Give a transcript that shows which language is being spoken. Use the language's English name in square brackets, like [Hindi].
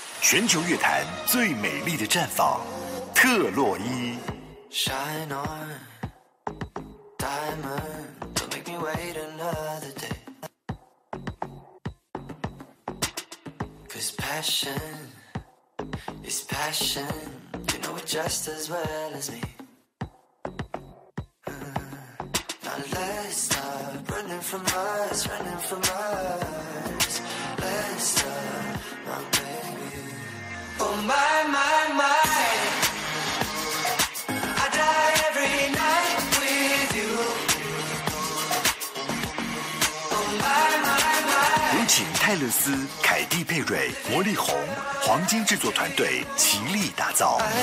[Chinese] 全球乐坛最美丽的绽放，特洛伊。 [English] Shine on, diamond, don't make me wait another day. Cause passion. It's passion, you know it just as well as me. Now let's stop running from us, running from us. Let's stop, my baby. Oh my, my, my. I die every night with you. Oh my, my. [Chinese] 请泰勒斯、凯蒂·佩瑞、魔力红黄金制作团队倾力打造。